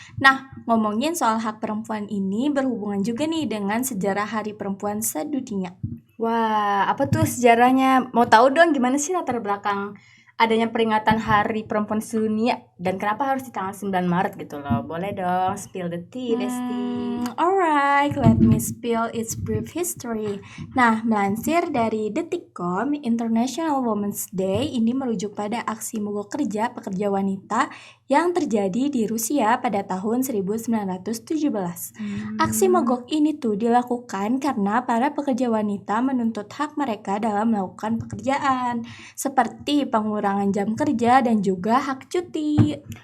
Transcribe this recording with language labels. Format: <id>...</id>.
<id>Nah, ngomongin soal hak perempuan ini berhubungan juga nih dengan sejarah Hari Perempuan sedunia. Wah, apa tuh sejarahnya? Mau tahu dong gimana sih latar belakang adanya peringatan Hari Perempuan Sedunia dan kenapa harus di tanggal 9 Maret gitu loh. Boleh dong</id> <en>spill the tea,</en> <id>Desti.</id> <en>Alright, let me spill its brief history.</en> <id>Nah, melansir dari Detikcom, International Women's Day ini merujuk pada aksi mogok kerja pekerja wanita yang terjadi di Rusia pada tahun 1917. Aksi mogok ini tuh dilakukan karena para pekerja wanita menuntut hak mereka dalam melakukan pekerjaan, seperti pengurangan jam kerja dan juga hak cuti.</id>